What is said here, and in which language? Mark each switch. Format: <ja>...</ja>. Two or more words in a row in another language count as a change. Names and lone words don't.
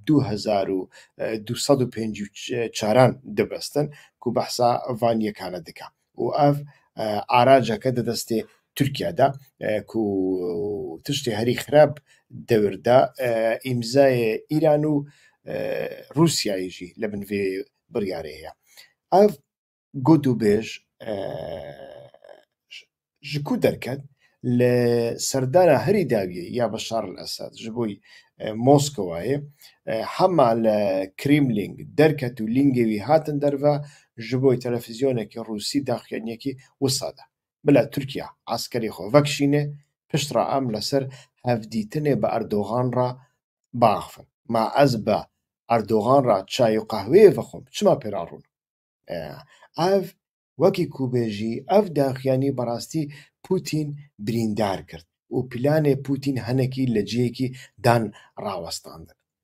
<ku>2254 دەبەستن و بەحسا ڤانیەکانە دکا و ئەف ئاراجەکە دەدەستێ تورکیادا و تشتی هەری خراپ دەوردا ئیمزایە ئیران و رووسایژی لە بنوێ بڕیارەیە ئەف گوت و بێژ ji ku derket li serdana herî dawiyê ya Beşar el-Esed ji bo Moskowayê hema li Kremlin derket û lingê wî hatin derve ji bo televizyonekî Rûsî daxuyaniyekî wisa da bila Tirkiye eskerê xwe vekişîne pişt re em li ser hevdîtinê bi Erdogan re biaxivin ma ez bi Erdogan re çay û qehweyê vexwim çima pê re rûnim ev wekî ku bêjî ev daxuyanî berastî Putin birîndar kir û planê Putin hinekî li cihekî dan rawestandin</ku>